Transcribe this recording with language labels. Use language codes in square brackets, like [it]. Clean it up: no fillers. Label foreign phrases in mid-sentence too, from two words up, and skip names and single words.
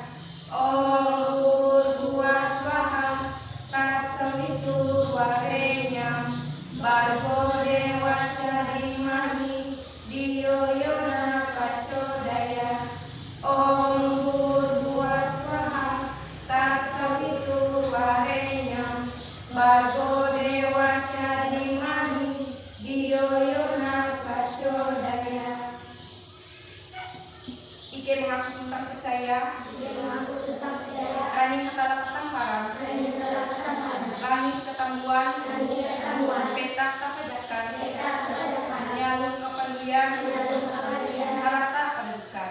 [sa] Om Bhurvuvah Swaha Tatsavitu Varenyam Bhargo Devasya Dhimahi Dhiyo Yona Prachodaya. Om Bhurvuvah Swaha Tatsavitu Varenyam Bhargo Devasya Dhimahi Dhiyo Yona Prachodaya. [nij] Ike mengaku tentang percaya, Rani ketala ketamparang, langit ketangguhan, petak kapajakan, nyalung kepandian, harata kedudukan.